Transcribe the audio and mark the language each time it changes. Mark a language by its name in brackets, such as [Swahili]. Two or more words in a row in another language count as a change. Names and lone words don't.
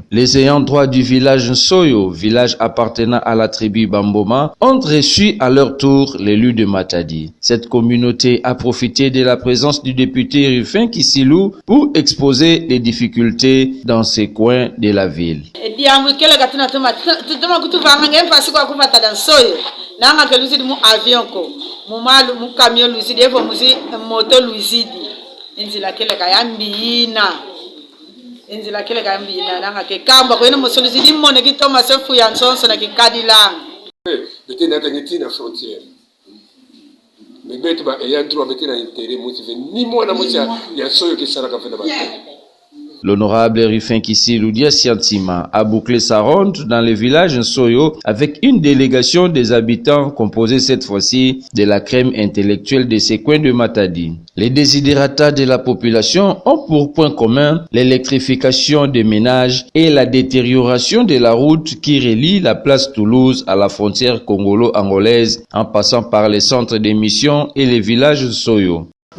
[French] Les ayants droit du village Nsoyo, village appartenant à la tribu Bamboma, ont reçu à leur tour l'élu de Matadi. Cette communauté a profité de la présence du député Rifin Kissilo pour exposer les difficultés dans ces coins de la ville. [Kongo] Tuma kutuvanga ngempasi kwa kuvata dansoyo nanga ke luzidi mu avion ko mu malu mu camion luzidi evo muzi moto luzidi inzila kele kayambina nanga ke kamba ko eno muso luzidi mone ki Thomas fu ya nsonso na ki kadilang bete na tangiti na [French] frontière mais [Kongo] bete ba [French] ayant droit [Kongo] bete na [French] intérêt motivé [Kongo] ni moi na motia ya soyo ki sala ka fena ba. [French] L'honorable Rifin Kissilo Diasiantima a bouclé sa ronde dans le village Nsoyo avec une délégation des habitants composée cette fois-ci de la crème intellectuelle de ces coins de Matadi. Les desiderata de la population ont pour point commun l'électrification des ménages et la détérioration de la route qui relie la place Toulouse à la frontière congolo-angolaise en passant par les centres d'émission et les villages Nsoyo.